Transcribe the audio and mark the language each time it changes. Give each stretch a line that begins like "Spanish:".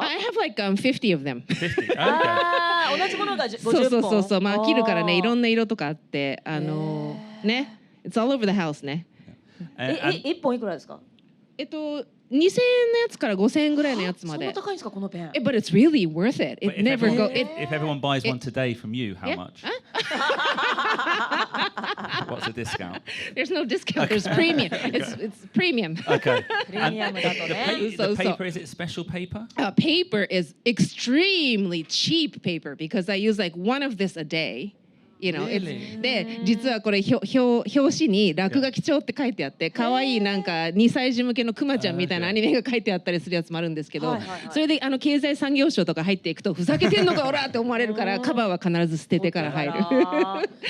English: I have like 50 of them. 50. Okay.
Japanese: ああ、同じものが50本。そう、まあ飽きるからね、いろんな色とかあって、ね、
English: it's all over the house
Japanese: ね。 1本いくらですか 2000円のやつから5000円ぐらいのやつまで。そんな高いんですかこのペン。
English: But it's really worth it. It never go. If everyone buys one today from you, how much? What's the discount? There's no discount. There's premium. It's premium. Okay.
Japanese: プレミアムだとね。
English: The paper, is it special paper? Paper is extremely cheap paper because I use like one of this a day. Really?
Japanese: で実はこれ表紙に落書き帳って書いてあって可愛いなんか2歳児向けのクマちゃんみたいなアニメが書いてあったりするやつもあるんですけどそれで経済産業省とか入っていくとふざけてんのかおらって思われるからカバーは必ず捨ててから入るこれも